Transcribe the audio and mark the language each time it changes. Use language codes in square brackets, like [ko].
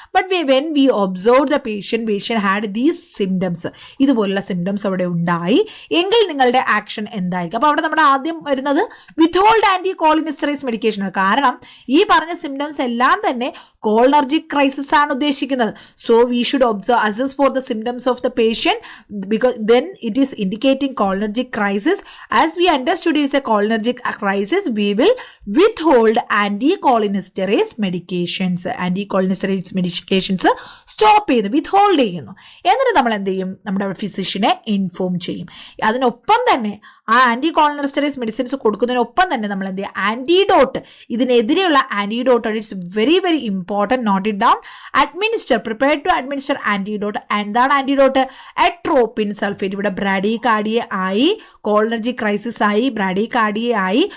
[en] but when we observe the patient had these symptoms, [ml] ഇതുപോലുള്ള symptoms അവിടെ ഉണ്ടായി എങ്കിൽ നിങ്ങളുടെ ആക്ഷൻ എന്തായിരിക്കും? അപ്പോൾ അവിടെ നമ്മുടെ ആദ്യം വരുന്നത് [en] withhold anticholinesterase medication [ml] ആണ്. കാരണം ഈ പറഞ്ഞ സിംറ്റംസ് എല്ലാം തന്നെ കോളിനർജിക് ക്രൈസിസ് ആണ് ഉദ്ദേശിക്കുന്നത്. [en] So we should assess for the symptoms of the patient, because then it is indicating cholinergic crisis. As we understood it is a cholinergic crisis, we will withhold anticholinesterase medications. [ml] Anticholinesterase medications stop ചെയ്ത് withhold ചെയ്യുന്നു. എന്നിട്ട് നമ്മൾ എന്ത് ചെയ്യും? നമ്മുടെ ഫിസിഷ്യനെ inform ചെയ്യും. അതിനൊപ്പം തന്നെ ആ ആൻറ്റി കോളിനെസ്റ്ററൈസ് മെഡിസിൻസ് കൊടുക്കുന്നതിനൊപ്പം തന്നെ നമ്മൾ എന്ത് ചെയ്യുക? [en] Antidote, ഇതിനെതിരെയുള്ള antidote, it's very very important, note it down. Administer, prepare to administer antidote. [ml] എന്താണ് ആൻറ്റിഡോട്ട്? Atropine sulphate. ഇവിടെ ബ്രാഡികാർഡിയ ആയി, കോളിനർജിക് ക്രൈസിസ് ആയി, ബ്രാഡികാർഡിയ ആയി.